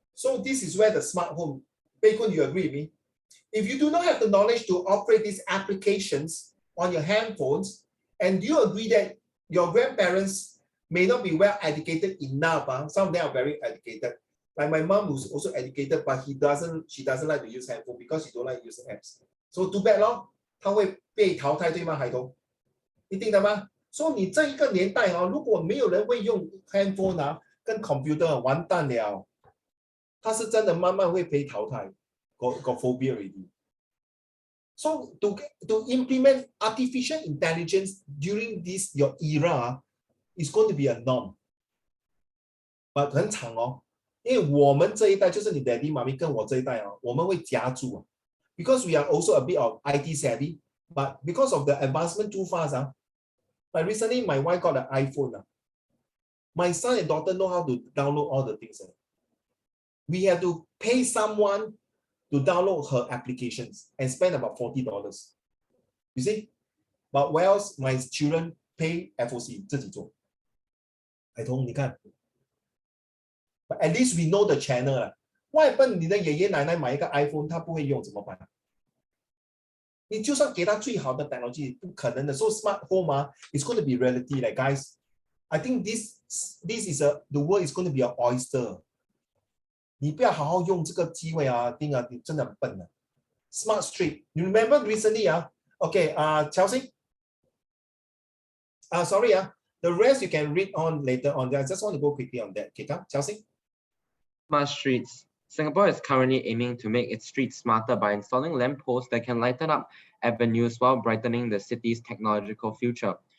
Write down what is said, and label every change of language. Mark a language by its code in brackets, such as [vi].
[en] So this is where the smart home, Bei Kun, you agree with me? If you do not have the knowledge to operate these applications on your handphones, and do you agree that your grandparents may not be well educated enough? Some of them are very educated. Like my mom who's also educated, but she doesn't like to use handphone because she don't like using apps. So too bad [zh] 咯，她会被淘汰，对吗，海东？一定的吗？所以你这一个年代如果没有人会用 handphone 跟 computer 完蛋了，他是真的慢慢会被淘汰。 [en] Got phobia already. So to implement artificial intelligence during this your era is going to be a norm. But [zh] 很惨因为我们这一代就是你 daddy 妈咪跟我这一代我们会夹住 [en] because we are also a bit of IT savvy, but because of the advancement too fast like recently my wife got an iPhone my son and daughter know how to download all the things we have to pay someone to download her applications and spend about $40. You see? But whereas my children pay FOC [zh] 自己做。海彤，你看。 [en] But at least we know the channel. What happen? [zh] 你的爷爷奶奶买一个 iPhone， 他不会用怎么办？你就算给他最好的 technology， 不可能的。 [en] So smart home it's going to be reality. Like guys, I think this is the world is going to be an oyster. [zh] 你不要好好用这个机会丁你真的很笨的。 [en] Smart Street, you remember recently Okay, Chelsea. Sorry the rest you can read on later on. I just want to go quickly on that. Okay, Chelsea. Smart streets. Singapore is currently aiming to make its streets smarter by installing lampposts that can lighten up avenues while brightening the city's technological future.